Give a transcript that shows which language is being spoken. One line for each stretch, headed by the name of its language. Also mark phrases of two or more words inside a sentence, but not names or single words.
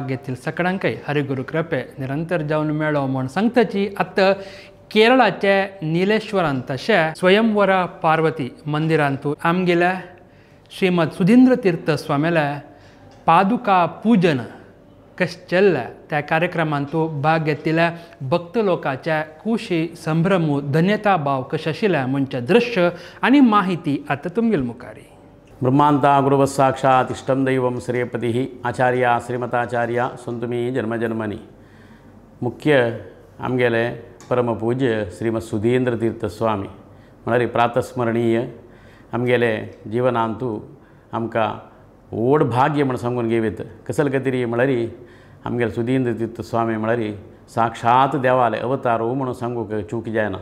Konkani: घेतील सगळ्यांकय हरिगुरू कृपे निरंतर जावन मेळो म्हण सांगताची आतां केरळाच्या नीलेश्वरांत तशें स्वयंवरा पार्वती मंदिरांतू आमगेल्या श्रीमद सुधींद्र तीर्थ स्वामील्या पादुका पूजन कशें चल्ल्या त्या कार्यक्रमांतू भाग घेतिल्ल्या भक्त लोकांच्या खुशी संभ्रमू धन्यता भाव कशें आशिल्ल्या म्हणचे दृश्य आनी माहिती आतां तुमगेल मुखारी.
Sanskrit: ब्रह्मांता गुरुवत् साक्षात् इष्टं दैवं श्रेयपतिः आचार्या श्रीमताचार्या संतुमी जन्मजन्मनी.
Konkani: मुख्य आमगेले परमपूज्य श्रीमद सुधींद्र तीर्थ स्वामी म्हळ्यार प्रातस्मरणीय आमगेले जिवनांतू आमकां व्हड भाग्य म्हण सांगून घेवेत. कसल खातीर म्हळ्यार आमगेले सुधींद्र तीर्थ स्वामी म्हळ्यार साक्षात देवाले अवतारो म्हणून सांगूंक चूक जायना.